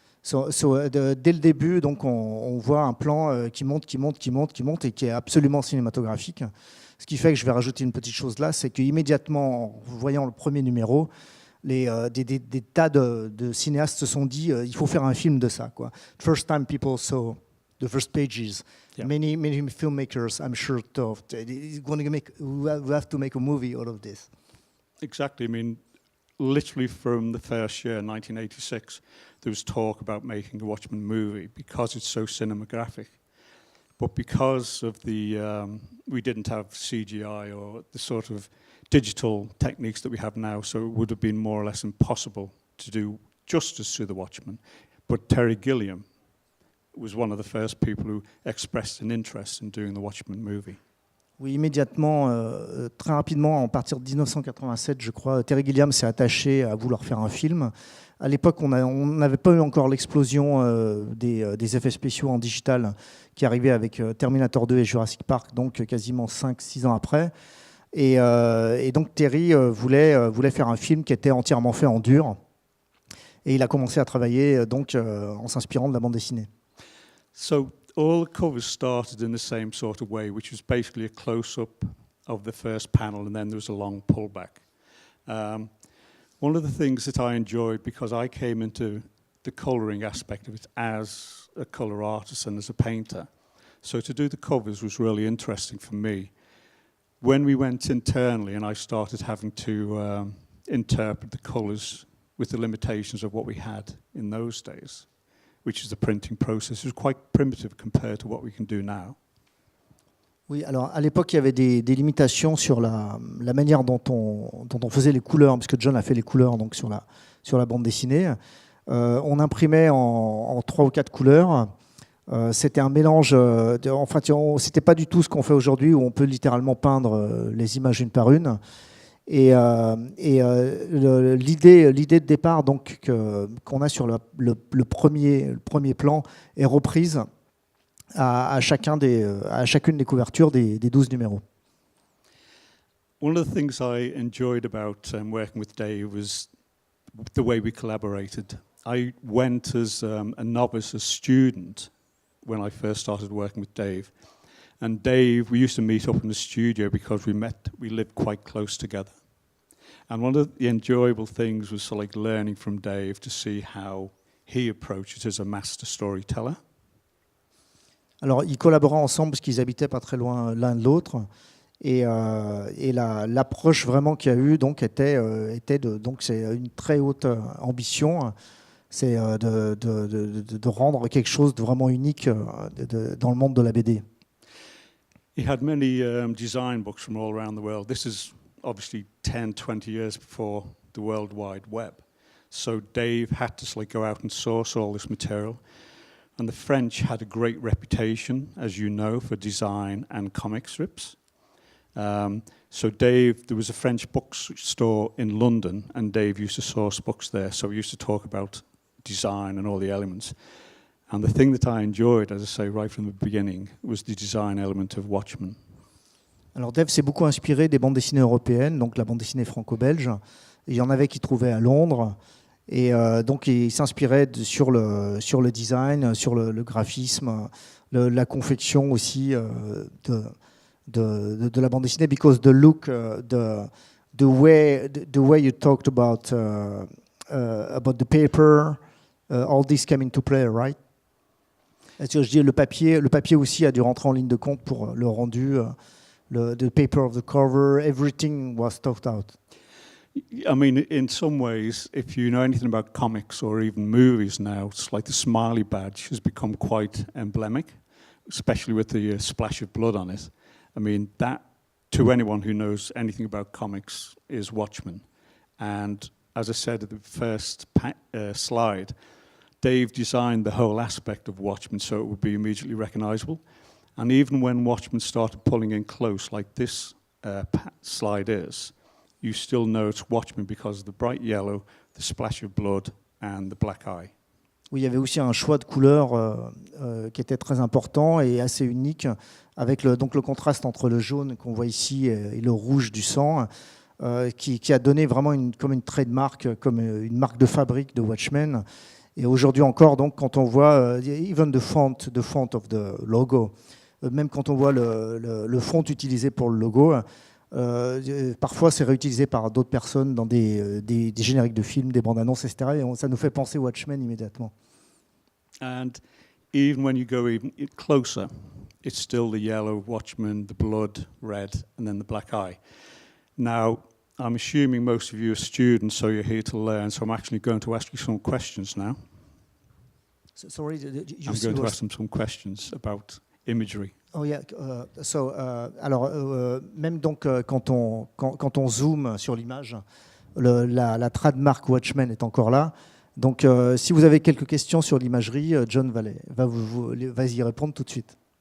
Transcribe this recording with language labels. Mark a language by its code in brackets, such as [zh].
[fr] Dès le début, donc on voit un plan qui monte et qui est absolument cinématographique. Ce qui fait que je vais rajouter une petite chose là, c'est qu'immédiatement, en voyant le premier numéro, des tas de cinéastes se sont dit il faut faire un film de ça, quoi. [en] First time people saw the first pages. Yeah. Many filmmakers, I'm sure, thought we have to make a movie out of this. Exactly. I mean, literally from the first year, 1986, there was talk about making a Watchmen movie because it's so cinematographic. But because of we didn't have CGI or the sort of digital techniques that we have now, so it would have been more or less impossible to do justice to the Watchmen. But Terry Gilliam was one of the first people who expressed an interest in doing the Watchmen movie. [fr] Oui, immédiatement, très rapidement, à partir de 1987, je crois, Terry Gilliam s'est attaché à vouloir faire un film. À l'époque, on n'avait pas eu encore l'explosion des effets spéciaux en digital qui arrivait avec Terminator 2 et Jurassic Park, donc quasiment 5-6 ans après. Et donc Terry voulait faire un film qui était entièrement fait en dur. Et il a commencé à travailler donc, en s'inspirant de la bande dessinée. [en] So all the covers started in the same sort of way, which was basically a close-up of the first panel, and then there was a long pullback. One of the things that I enjoyed, because I came into the colouring aspect of it as a colour artist and as a painter, so to do the covers was really interesting for me. When we went internally and I started having to interpret the colours with the limitations of what we had in those days, which is the printing process, it was quite primitive compared to what we can do now. [fr] Oui, alors à l'époque, il y avait des limitations sur la manière dont on faisait les couleurs, parce que John a fait les couleurs donc, sur la bande dessinée. On imprimait en 3 ou 4 couleurs. C'était un mélange, c'était pas du tout ce qu'on fait aujourd'hui, où on peut littéralement peindre les images une par une. Et l'idée de départ donc, qu'on a sur le premier plan est reprise à chacune des couvertures des 12 numéros. [en] One of the things I enjoyed about working with Dave was the way we collaborated. I went as a novice, a student, when I first started working with Dave. And Dave, we used to meet up in the studio because we lived quite close together. And one of the enjoyable things was like learning from Dave to see how he approached it as a master storyteller. [fr] Alors, ils collaboraient ensemble parce qu'ils habitaient pas très loin l'un de l'autre. Et l'approche vraiment qu'il y a eu donc, donc c'est une très haute ambition. C'est de rendre quelque chose de vraiment unique dans le monde de la BD. [en] He had many design books from all around the world. This is obviously 10, 20 years before the World Wide Web. So Dave had to go out and source all this material. And the French had a great reputation, as you know, for design and comic strips. So Dave, there was a French bookstore in London, and Dave used to source books there. So we used to talk about design and all the elements. And the thing that I enjoyed, as I say, right from the beginning, was the design element of Watchmen. [fr] Alors Dave s'est beaucoup inspiré des bandes dessinées européennes, donc la bande dessinée franco-belge. Il y en avait qu'il trouvait à Londres. Et donc il s'inspirait sur le design, sur le graphisme, la confection aussi de la bande dessinée, [en] because the look, the way you talked about the paper, all this came into play, right? [fr] Est-ce que je dis le papier aussi a dû rentrer en ligne de compte pour le rendu, [en] the paper of the cover, everything was thought out. I mean, in some ways, if you know anything about comics or even movies now, it's like the smiley badge has become quite emblematic, especially with the splash of blood on it. I mean, that, to anyone who knows anything about comics, is Watchmen. And as I said at the first slide, Dave designed the whole aspect of Watchmen so it would be immediately recognizable. And even when Watchmen started pulling in close, like this slide is, you still know it's Watchmen because of the bright yellow, the splash of blood, and the black eye. [fr] Oui, il y avait aussi un choix de couleurs qui était très important et assez unique, avec donc le contraste entre le jaune qu'on voit ici et le rouge du sang, qui a donné vraiment comme une trademark, comme une marque de fabrique de Watchmen. Et aujourd'hui encore, donc, quand on voit [en] even the font of the logo, [fr] même quand on voit le font utilisé pour le logo, parfois c'est réutilisé par d'autres personnes dans des génériques de films, des bandes annonces, etc. Et ça nous fait penser Watchmen immédiatement. [en] And even when you go even closer, it's still the yellow, Watchmen, the blood, red, and then the black eye. Now, I'm assuming most of you are students, so you're here to learn, so I'm actually going to ask you some questions now. Sorry, I'm going to ask them some questions about imagery. [fr] Oh yeah, alors même donc quand on zoome sur l'image, la trademark Watchmen est encore là. Donc si vous avez quelques questions sur l'imagerie, John va y répondre tout de suite.